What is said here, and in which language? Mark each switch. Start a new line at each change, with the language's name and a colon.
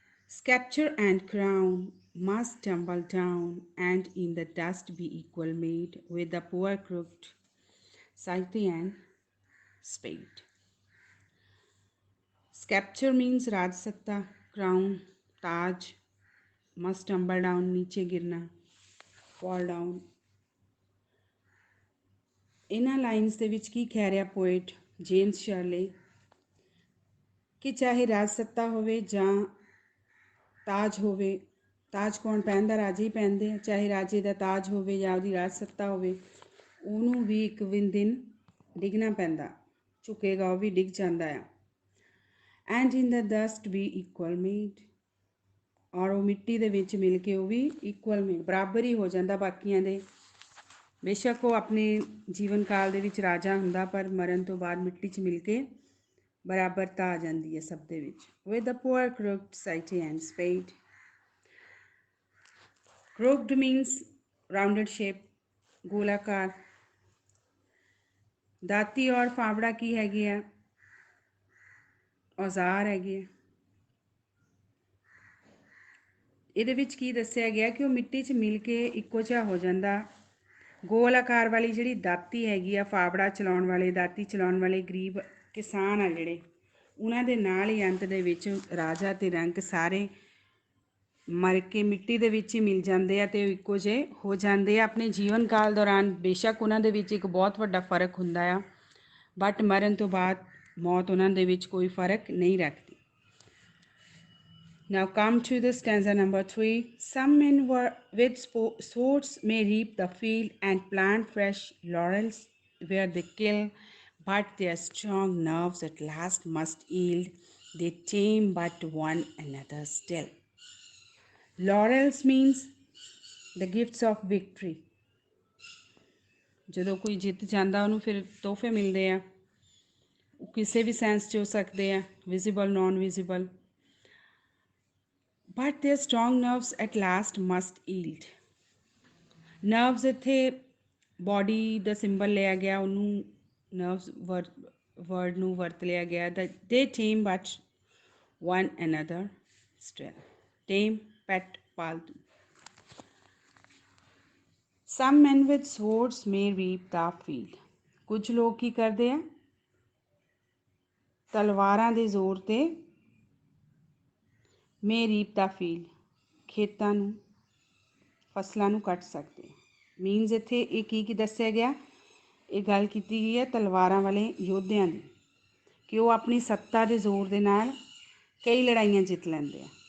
English: Sceptre and crown must tumble down, and in the dust be equal made with the poor crooked scythe and spade. Sceptre means Raj Satta, crown, Taj, must tumble down,
Hindi: नीचे गिरना,
English: fall down.
Punjabi: ਇਹਨਾਂ lines ਦੇ ਵਿੱਚ ਕੀ ਕਹਿ ਰਿਹਾ poet James ਸ਼ਰਲੇ ਕਿ ਚਾਹੇ ਰਾਜ ਸੱਤਾ ਹੋਵੇ ਜਾਂ ਤਾਜ ਹੋਵੇ, ਤਾਜ ਕੌਣ ਪਹਿਨਦਾ? ਰਾਜੇ ਹੀ ਪਹਿਨਦੇ ਆ। ਚਾਹੇ ਰਾਜੇ ਦਾ ਤਾਜ ਹੋਵੇ ਜਾਂ ਉਹਦੀ ਰਾਜ ਸੱਤਾ ਹੋਵੇ, ਉਹਨੂੰ ਵੀ ਇੱਕ ਦਿਨ ਡਿੱਗਣਾ ਪੈਂਦਾ, ਝੁਕੇਗਾ, ਉਹ ਵੀ ਡਿੱਗ ਜਾਂਦਾ ਆ।
English: and in the dust we equal made,
Punjabi: ਔਰ ਉਹ ਮਿੱਟੀ ਦੇ ਵਿੱਚ ਮਿਲ ਕੇ ਉਹ ਵੀ ਇਕੁਅਲ ਮੇਡ, ਬਰਾਬਰ ਹੀ ਹੋ ਜਾਂਦਾ ਬਾਕੀਆਂ ਦੇ। ਬੇਸ਼ੱਕ ਉਹ ਆਪਣੇ ਜੀਵਨ ਕਾਲ ਦੇ ਵਿੱਚ ਰਾਜਾ ਹੁੰਦਾ, ਪਰ ਮਰਨ ਤੋਂ ਬਾਅਦ ਮਿੱਟੀ 'ਚ ਮਿਲ ਕੇ ਬਰਾਬਰਤਾ ਆ ਜਾਂਦੀ ਹੈ ਸਭ ਦੇ ਵਿੱਚ।
English: With the poor crooked scythe and spade. Crooked means rounded shape,
Punjabi: ਗੋਲਾਕਾਰ। ਦਾਤੀ ਔਰ ਫਾਵੜਾ ਕੀ ਹੈਗੇ ਆ? ਔਜ਼ਾਰ ਹੈਗੇ ਆ। ਇਹਦੇ ਵਿੱਚ ਕੀ ਦੱਸਿਆ ਗਿਆ ਕਿ ਉਹ ਮਿੱਟੀ 'ਚ ਮਿਲ ਕੇ ਇੱਕੋ ਜਿਹਾ ਹੋ ਜਾਂਦਾ। ਗੋਲ ਆਕਾਰ ਵਾਲੀ ਜਿਹੜੀ ਦਾਤੀ ਹੈਗੀ ਆ, ਫਾਵੜਾ ਚਲਾਉਣ ਵਾਲੇ, ਦਾਤੀ ਚਲਾਉਣ ਵਾਲੇ ਗਰੀਬ ਕਿਸਾਨ ਆ ਜਿਹੜੇ, ਉਹਨਾਂ ਦੇ ਨਾਲ ਹੀ ਅੰਤ ਦੇ ਵਿੱਚ ਰਾਜਾ ਅਤੇ ਰੰਕ ਸਾਰੇ ਮਰ ਕੇ ਮਿੱਟੀ ਦੇ ਵਿੱਚ ਹੀ ਮਿਲ ਜਾਂਦੇ ਆ ਅਤੇ ਉਹ ਇੱਕੋ ਜਿਹੇ ਹੋ ਜਾਂਦੇ ਆ। ਆਪਣੇ ਜੀਵਨ ਕਾਲ ਦੌਰਾਨ ਬੇਸ਼ੱਕ ਉਹਨਾਂ ਦੇ ਵਿੱਚ ਇੱਕ ਬਹੁਤ ਵੱਡਾ ਫਰਕ ਹੁੰਦਾ ਆ, ਬਟ ਮਰਨ ਤੋਂ ਬਾਅਦ ਮੌਤ ਉਹਨਾਂ ਦੇ ਵਿੱਚ ਕੋਈ ਫਰਕ ਨਹੀਂ ਰੱਖਦੀ।
English: Now come to the stanza number 3. Some men were with swords may reap the field and plant fresh laurels where they kill, but their strong nerves at last must yield. They tame but one another still. Laurels means the gifts of victory.
Punjabi: ਜਦੋਂ ਕੋਈ ਜਿੱਤ ਜਾਂਦਾ ਉਹਨੂੰ ਫਿਰ ਤੋਹਫੇ ਮਿਲਦੇ ਆ। ਉਹ ਕਿਸੇ ਵੀ ਸੈਂਸ 'ਚ ਹੋ ਸਕਦੇ ਆ, visible, non visible.
English: But their strong nerves at last must yield.
Punjabi: Nervous ਇੱਥੇ ਬੋਡੀ ਦਾ ਸਿੰਬਲ ਲਿਆ ਗਿਆ, ਉਹਨੂੰ ਨਰਵਸ ਵਰਡ ਨੂੰ ਵਰਤ ਲਿਆ ਗਿਆ।
English: They tame but one another still. Tame, pet,
Punjabi: ਪਾਲਤੂ।
English: Some men with swords may reap the field.
Punjabi: ਕੁਝ ਲੋਕ ਕੀ ਕਰਦੇ ਆ, ਤਲਵਾਰਾਂ ਦੇ ਜ਼ੋਰ ਤੇ
English: may reap the field,
Punjabi: ਖੇਤਾਂ ਨੂੰ, ਫਸਲਾਂ ਨੂੰ ਕੱਟ ਸਕਦੇ। ਮੀਨਸ ਇੱਥੇ ਇਹ ਕੀ ਦੱਸਿਆ ਗਿਆ, ਇਹ ਗੱਲ ਕੀਤੀ ਗਈ ਹੈ ਤਲਵਾਰਾਂ ਵਾਲੇ ਯੋਧਿਆਂ ਦੀ, ਕਿ ਉਹ ਆਪਣੀ ਸੱਤਾ ਦੇ ਜ਼ੋਰ ਦੇ ਨਾਲ ਕਈ ਲੜਾਈਆਂ ਜਿੱਤ ਲੈਂਦੇ ਆ।